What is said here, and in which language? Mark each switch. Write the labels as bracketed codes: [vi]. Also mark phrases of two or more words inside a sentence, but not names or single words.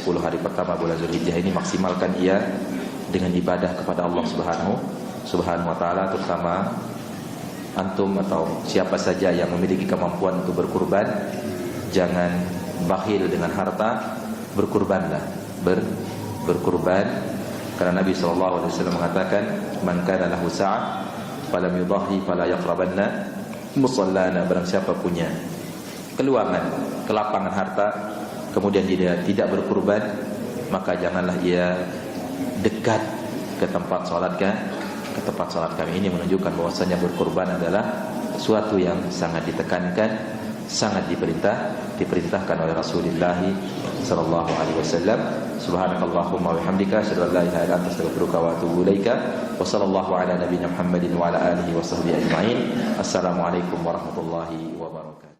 [id] 10 hari pertama bulan Zulhijjah ini, maksimalkan ia dengan ibadah kepada Allah [ar] سبحانه وتعالى, [id] terutama antum atau siapa saja yang memiliki kemampuan untuk berkurban, jangan bakhil dengan harta, berkurbanlah, berkurban, karena Nabi SAW mengatakan, [ar] من كان له سعة فلم يضح فلا يقربن مصلانا. [id] Barang siapa punya keluangan, kelapangan harta, kemudian dia tidak berkurban, maka janganlah ia dekat ke tempat salat kami. Ini menunjukkan bahwasanya berkurban adalah sesuatu yang sangat ditekankan, sangat diperintahkan oleh Rasulullah [ar] صلى الله عليه وسلم. سبحانك اللهم وبحمدك أشهد أن لا إله إلا أنت أستغفرك وأتوب إليك. وصلى الله على نبينا محمد وعلى آله وصحبه أجمعين. السلام عليكم ورحمة الله وبركاته.